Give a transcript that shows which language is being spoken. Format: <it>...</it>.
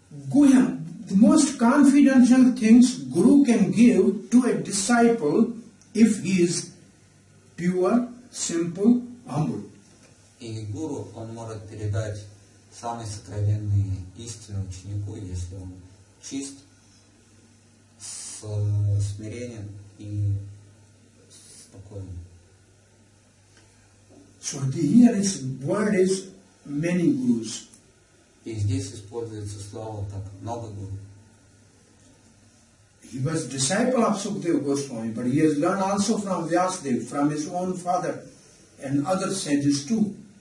<en>Guhyam, the most confidential things Guru can give to a disciple if he is pure, simple, humble.</en> <ru>И гуру, он может передать самые сокровенные истины ученику, если он чист, смиренен и спокоен.</ru> <en>So here is word is many gurus.</en> <ru>И здесь используется слово так много гуру.</ru> <en>He was disciple of Sukadeva Goswami, but he has learned also from Vyasadeva, from his own father and other sages too.</en>